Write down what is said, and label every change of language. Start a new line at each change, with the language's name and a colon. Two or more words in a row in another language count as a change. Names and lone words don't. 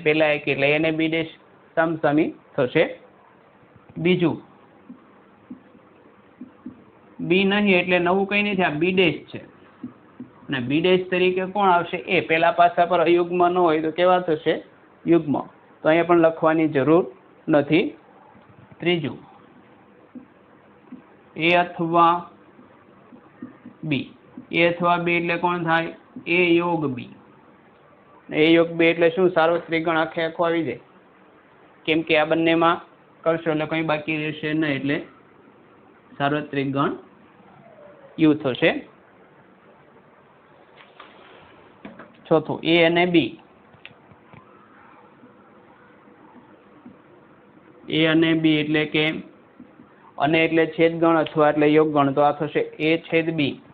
Gujarati: પેલા એકી, એટલે એને બી ડેશ સામસામી થશે. બીજું બી નહીં એટલે નવું કઈ નથી, આ બી ડેશ છે. અને બી ડેશ તરીકે કોણ આવશે? એ. પેલા પાસા પર અયુગ્મ ન હોય તો કેવા થશે? યુગ્મ. તો અહીંયા પણ લખવાની જરૂર નથી. ત્રીજું એ અથવા બી, એ અથવા બી એટલે કોણ થાય? એ યોગ બી. એ યોગ બી એટલે શું? સાર્વત્રિક ગણ આખે આખો આવી જાય, કેમ કે આ બંનેમાં કરશો એટલે કંઈ બાકી રહેશે નહીં, એટલે સાર્વત્રિક ગણ યુ થશે. ચોથું એ અને બી. એ અને બી એટલે કે અને એટલે છેદગણ અથવા એટલે યોગગણ, તો આ થશે એ છેદ બી.